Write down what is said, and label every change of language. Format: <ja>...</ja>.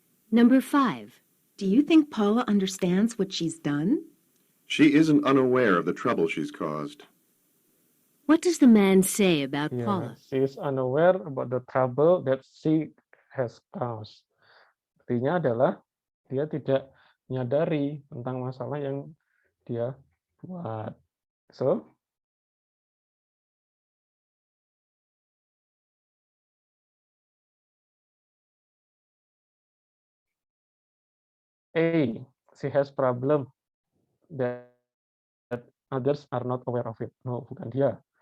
<en>Number 5. Do you think Paula understands what she's done? She isn't unaware of the trouble she's caused. What does the man say about Yeah, Paula? she is unaware about the trouble that she has caused.</en> <id>Artinya adalah dia tidak menyadari tentang masalah yang dia buat.</id> <en>So, A, she has problem that others are not aware of it. No,</en> <id>bukan dia.</id>